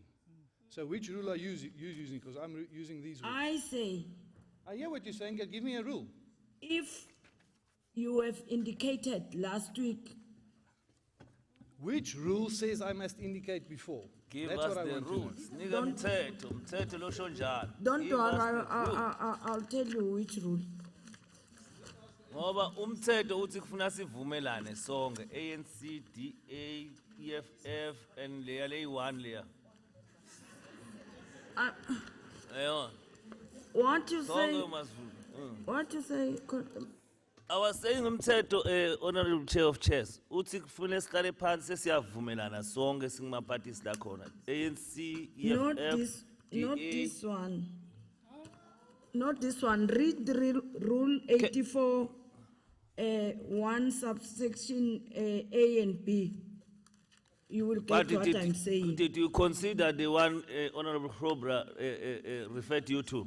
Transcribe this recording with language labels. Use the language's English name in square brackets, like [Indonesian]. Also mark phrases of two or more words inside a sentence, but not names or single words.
[English] So which rule are you using? Because I'm using these rules. I say, I hear what you're saying. Give me a rule. if you have indicated last week, Which rule says I must indicate before? Give That's us what I the want to know. [Zulu] rules. Nika mthetho lo shonjani. [English] don't Give us worry, the rules. I'll tell you which rule. [Zulu] Ngoba umthetho uthi kufuna sivumelane sonke ANC, DA, EFF and leya leyi-1 leya. Ayo. [English] What you say? [Zulu] Sonke must [English] What you say? I was saying [Zulu] umthetho [English] Honorable Chair of Chairs [Zulu] uthi kufuna sihlale phansi sesiyavumelana sonke singama-parties la khona ANC, [English] Not EFF, this, not DA. this one. not this one, read the rule 84, 1 subsection A and B. You will get what I'm saying. Did you consider the one Honorable Cobra referred you to?